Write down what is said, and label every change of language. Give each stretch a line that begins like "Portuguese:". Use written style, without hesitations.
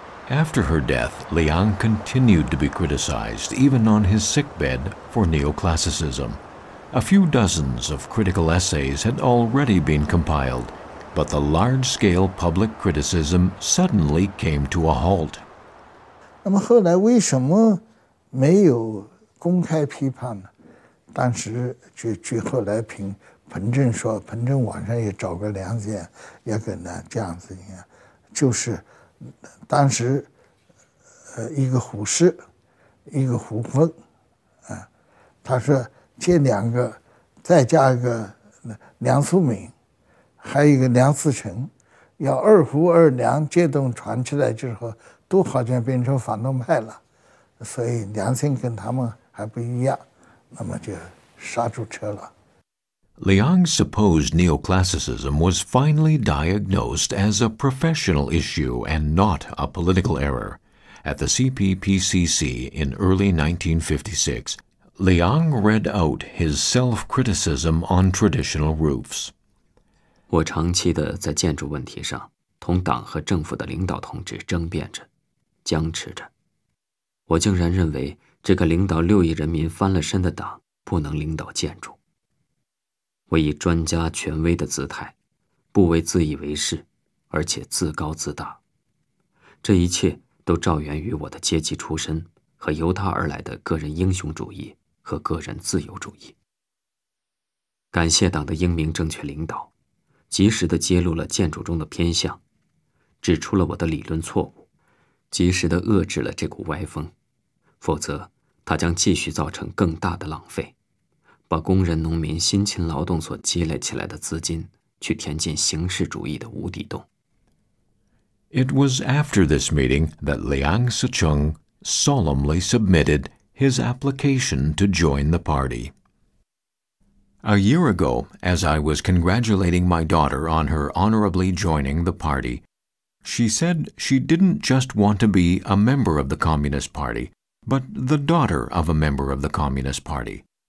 English: After her death, Liang continued to be criticized, even on his sickbed, for neoclassicism. A few dozens of critical essays had already been compiled, but the large-scale public criticism suddenly came to a halt.
Chinese: 那么后来为什么没有公开批判呢？当时据后来彭震说，彭震晚上也找个梁先也跟他这样子一样，就是当时一个胡适，一个胡风，他说这两个再加一个梁漱溟，还有一个梁思成，要二胡二梁这种传起来之后，都好像变成反动派了，所以梁先跟他们还不一样，那么就刹住车了。
English: Liang's supposed neoclassicism was finally diagnosed as a professional issue and not a political error. At the CPPCC in early 1956, Liang read out his self-criticism on traditional roofs.
Chinese: 我长期的在建筑问题上同党和政府的领导同志争辩着，僵持着。我竟然认为这个领导6亿人民翻了身的党不能领导建筑。我以专家权威的姿态，不为自以为是，而且自高自大。这一切都照源于我的阶级出身和由他而来的个人英雄主义和个人自由主义。感谢党的英明正确领导，及时地揭露了建筑中的偏向，指出了我的理论错误，及时地遏制了这股歪风，否则它将继续造成更大的浪费，把工人农民辛勤劳动所积累起来的资金去填进形式主义的无底洞。
English: It was after this meeting that Liang Sicheng solemnly submitted his application to join the party. A year ago, as I was congratulating my daughter on her honorably joining the party, she said she didn't just want to be a member of the Communist Party, but the daughter of a member of the Communist Party.